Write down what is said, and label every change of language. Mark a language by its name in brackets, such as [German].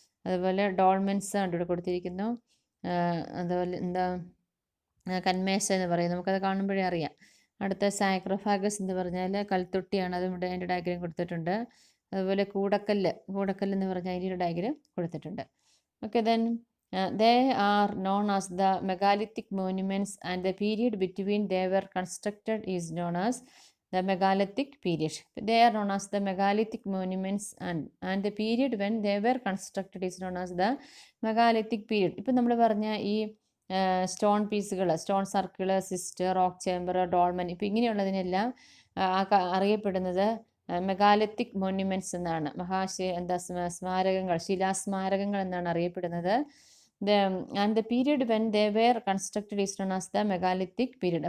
[Malayalam] അതുപോലെ ഡോൾമെൻസ് ആണ് ഇവിടെ കൊടുത്തിരിക്കുന്നു. അതുപോലെ കന്മേശ എന്ന് പറയും, നമുക്കത് കാണുമ്പോഴേ അറിയാം. അടുത്ത സാക്രിഫൈസ് എന്ന് പറഞ്ഞാൽ കൽത്തൊട്ടിയാണ്, അതും ഇവിടെ അതിൻ്റെ ഡയഗ്രാം കൊടുത്തിട്ടുണ്ട്. അതുപോലെ കൂടക്കല്ല് എന്ന് പറഞ്ഞാൽ അതിൻ്റെ ഡയഗ്രാം കൊടുത്തിട്ടുണ്ട്. [English] Okay, then they are known as the megalithic monuments, and the period between they were constructed is known as the megalithic period. They are known as the megalithic monuments, and the period when they were constructed is known as the megalithic period. [Malayalam] ഇപ്പം നമ്മൾ പറഞ്ഞ ഈ stone പീസുകൾ, stone circle, cyst, rock chamber, ഡോൾമൻ, ഇപ്പം ഇങ്ങനെയുള്ളതിനെല്ലാം അറിയപ്പെടുന്നത് megalithic monuments എന്നാണ്. സ്മാരകങ്ങൾ, ശിലാസ്മാരകങ്ങൾ എന്നാണ് അറിയപ്പെടുന്നത്. [English] And the period when they were constructed is known as the megalithic period.